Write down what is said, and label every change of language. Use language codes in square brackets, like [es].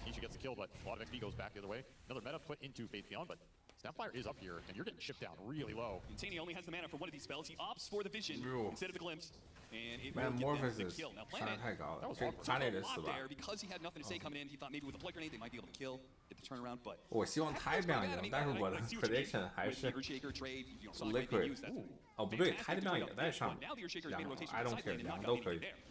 [en] Nisha gets the kill, but a lot of XP goes back the other way. Another meta put into Faith Beyond, but Snapfire is up here, and you're getting shipped down really low. Insania only has the mana for one of these spells. He opts for the Vision instead of the Glimpse, and it will get them the kill. Now Planet took a lot there because he had nothing to say coming in. He thought maybe with the Blood Grenade they might be able to kill, get the turnaround, but [zh] 我希望Tidebound赢，但是我的 prediction 还是 Liquid。哦，不对，Tidebound 也在上。 [en] I don't care， [zh] 两个都可以。